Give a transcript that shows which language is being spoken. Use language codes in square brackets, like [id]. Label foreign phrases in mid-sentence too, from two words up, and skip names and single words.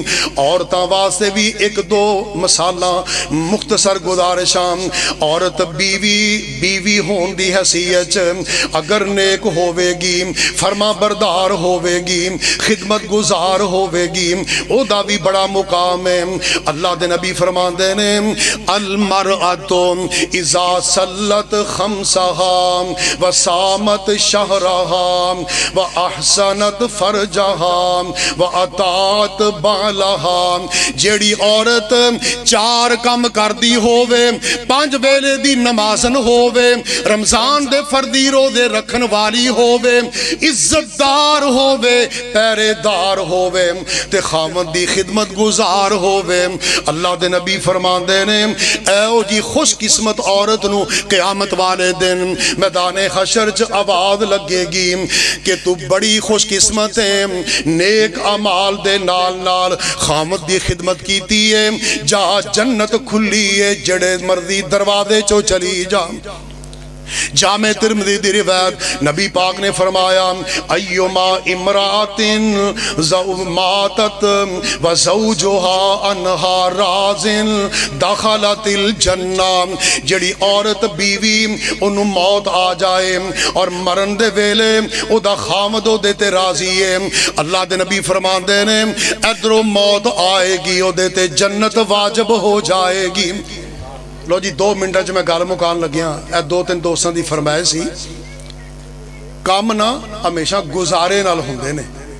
[pa] عورتاں واسطے بھی 1-2 مسئلہ مختصر گزارشاں. عورت بیوی ہونے کی حیثیت اگر نیک ہووے گی، فرماں بردار ہووے گی، خدمت گزار ہووے گی، اوہدا بھی وڈا مقام اے. اللہ دے نبی فرماندے نے [ar] المرأة إذا صلت خمسها و صامت شهرها وأحصنت فرجها وأطاعت بعلها, [pa] جیہڑی عورت چار کم کردی ہووے، پنج ویلے دی نمازن ہووے، رمضان دے فرضی روزے رکھن والی ہووے، عزت دار ہووے، پہرے دار ہووے تے خاوند دی خدمت گزار ہووے. اللہ دے نبی فرماندے نے اے جی خوش قسمت عورت نوں قیامت والے دن میدان حشر چ آواز لگے گی کہ تو وڈی خوش قسمت اے، نیک اعمال دے نال نال خاوند دی خدمت کیتی اے، جا جنت کھلی اے، جیہڑے مرضی دروازے چوں چلی جا. جامع ترمذی دی روایت نبی پاک نے فرمایا [ar] أيما امرأة ماتت وزوجها عنها راض دخلت الجنة, [pa] جیہڑی عورت بیوی انہوں موت آ جائے اور مرن دے ویلے اوہدا خاوند اوہدے تے راضی اے، اللہ دے نبی فرماندے نے ایدھروں موت آئے گی اوہدے تے جنت واجب ہو جائے گی. لو جی 2 منٹاں چ میں گل مکان لگیا۔ اے 2-3 دوستاں دی فرمائش سی، کم نہ ہمیشہ گزارے نال ہندے نے.